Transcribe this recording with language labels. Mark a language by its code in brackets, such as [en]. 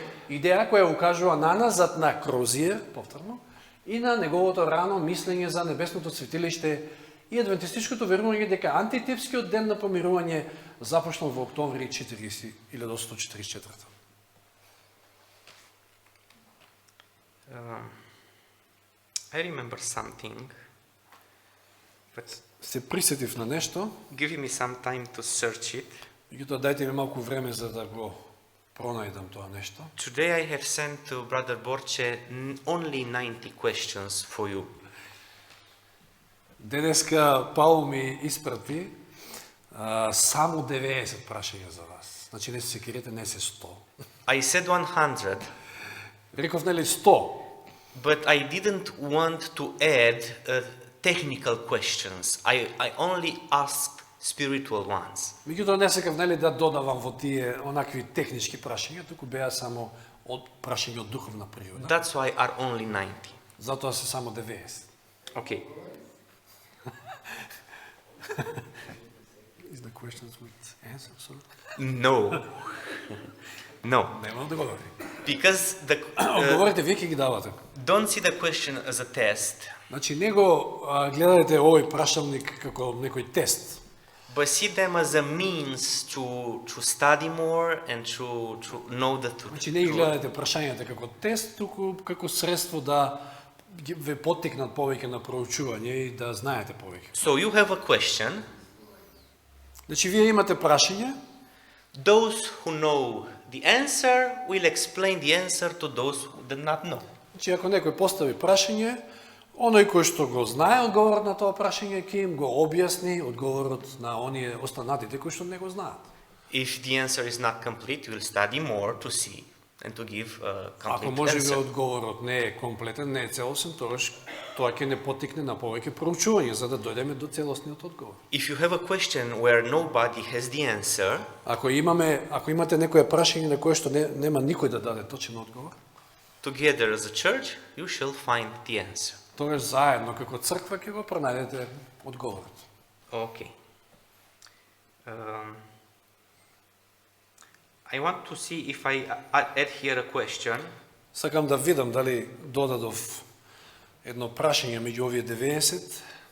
[mk] Идеја која укажува наназад на Крозиер, повторно, и на неговото рано мислење за небесното светилиште И адвентистичкото верување дека антитипскиот ден на помирување започнал во октомври 1944. [en] I remember something, but [mk] Се присетив на нешто, [en] give me some time to search it. [mk] меѓутоа дајте ми малку време за да го пронајдам тоа нешто. [en] Today I have sent to Brother Borche only 90 questions for you. [mk] Денеска Паул ми испрати само 90 прашања за вас. Значи не се секирете, не се 100. [en] I said 100, [mk] Реков нели 100, [en] but I didn't want to add technical questions. I only asked spiritual ones. [mk] меѓутоа не сакав нели да додавам во тие онакви технички прашања, туку беа само од прашања од духовна природа. [en] That's why are only 90. [mk] Затоа се само 90. [en] Okay. Is the questions with answers? So? No. No. [mk] Нема одговори. [en] Because [mk] Одговорите вие ќе ги давате. [en] don't see the question as a test, [mk] Значи не го гледајте овој прашалник како некој тест, [en] but see them as a means to study more and to know the truth. [mk] значи не ги гледајте прашањата како тест, туку како средство да ве поттикнат повеќе на проучување и да знаете повеќе. [en] So you have a question. [mk] Значи вие имате прашање, [en] Those who know the answer will explain the answer to those who do not know. [mk] значи ако некој постави прашање, оној кој што го знае одговорот на тоа прашање ќе им го објасни одговорот на оние останатите кои што не го знаат. [en] If the answer is not complete, you will study more to see and to give a [mk] Ако [en] complete [mk] може би [en] answer. [mk] одговорот не е комплетен, не е целосен, тогаш тоа ќе не поттикне на повеќе проучување за да дојдеме до целосниот одговор. [en] If you have a question where nobody has the answer, [mk] Ако имате некое прашање на кое што нема никој да даде точен одговор, [en] together as a church, you shall find the answer. [mk] тогаш заедно како црква ќе го пронајдете одговорот. [en] Okay. I want to see if I add here a question. [mk] Сакам да видам дали додадов едно прашање меѓу овие 90.